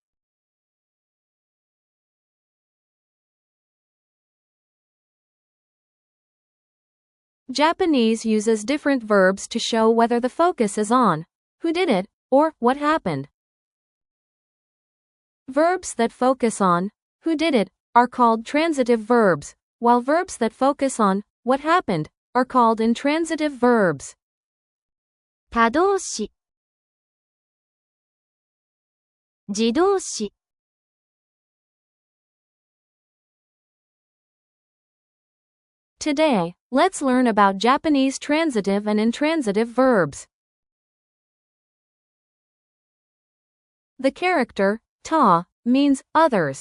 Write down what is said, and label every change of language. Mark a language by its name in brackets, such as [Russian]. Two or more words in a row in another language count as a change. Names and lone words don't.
[English] Japanese uses different verbs to show whether the focus is on who did it or what happened. Verbs that focus on who did it are called transitive verbs, while verbs that focus on what happened are called intransitive verbs. [Japanese] 他動詞自動詞 [English] Today, let's learn about Japanese transitive and intransitive verbs. The character ta means others.